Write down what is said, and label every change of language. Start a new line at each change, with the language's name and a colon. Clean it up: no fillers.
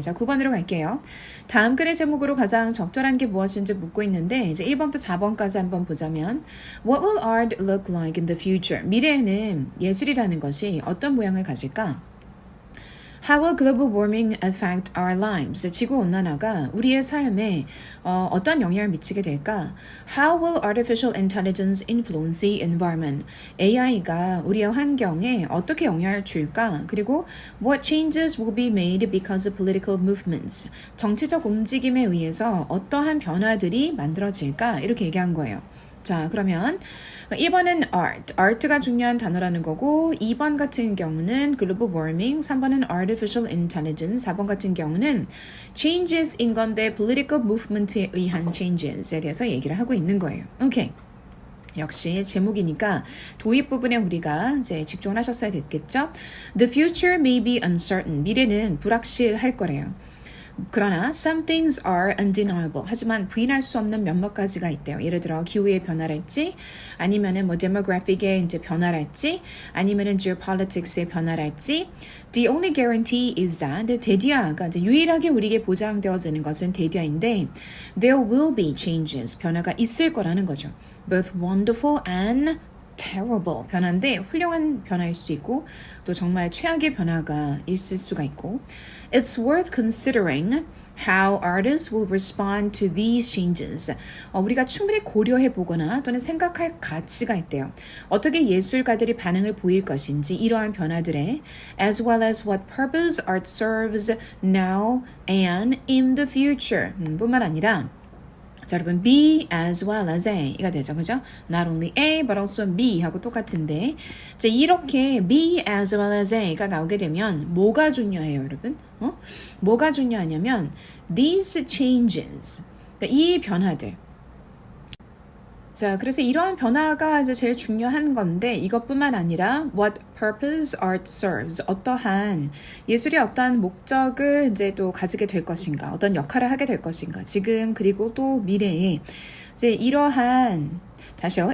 Korean: 자, 9번으로 갈게요. 다음 글의 제목으로 가장 적절한 게 무엇인지 묻고 있는데 이제 1번부터 4번까지 한번 보자면
English: What will art look like in the future?
Korean: 미래에는 예술이라는 것이 어떤 모양을 가질까?
English: How will global warming affect our lives?
Korean: 지구온난화가 우리의 삶에 어떤 영향을 미치게 될까?
English: How will artificial intelligence influence the environment?
Korean: AI가 우리의 환경에 어떻게 영향을 줄까?
English: 그리고 What changes will be made because of political movements?
Korean: 정치적 움직임에 의해서 어떠한 변화들이 만들어질까? 이렇게 얘기한 거예요. 자, 그러면 1번은 art가 중요한 단어라는 거고 2번 같은 경우는 global warming, 3번은 artificial intelligence, 4번 같은 경우는 changes인 건데 political movement에 의한 changes에 대해서 얘기를 하고 있는 거예요. 오케이. 역시 제목이니까 도입 부분에 우리가 이제 집중을 하셨어야 됐겠죠?
English: The future may be uncertain.
Korean: 미래는 불확실할 거래요.
English: 그러나 some things are undeniable.
Korean: 하지만 부인할 수 없는 몇몇 가지가 있대요. 예를 들어 기후의 변화랄지, 아니면은 뭐 demographic의 이제 변화랄지, 아니면은 geopolitics의 변화랄지.
English: The only guarantee is that
Korean: 대디아가 이제 유일하게 우리에게 보장되어지는 것은 대디아인데,
English: there will be changes.
Korean: 변화가 있을 거라는 거죠.
English: Both wonderful and terrible
Korean: 변화인데 훌륭한 변화일 수도 있고 또 정말 최악의 변화가 있을 수가 있고
English: It's worth considering how artists will respond to these changes.
Korean: 우리가 충분히 고려해 보거나 또는 생각할 가치가 있대요. 어떻게 예술가들이 반응을 보일 것인지 이러한 변화들에
English: as well as what purpose art serves now and in the future.
Korean: 뿐만 아니라 자, 여러분
English: be as well as
Korean: A가 되죠. 그죠?
English: Not only A but also B
Korean: 하고 똑같은데 자, 이렇게 be as well as A가 나오게 되면 뭐가 중요해요, 여러분? 뭐가 중요하냐면 these changes, 그러니까 이 변화들. 자, 그래서 이러한 변화가 이제 제일 중요한 건데 이것뿐만 아니라
English: what purpose art serves,
Korean: 어떠한 예술이 어떠한 목적을 이제 또 가지게 될 것인가, 어떤 역할을 하게 될 것인가, 지금 그리고 또 미래에 이제 이러한 다시요.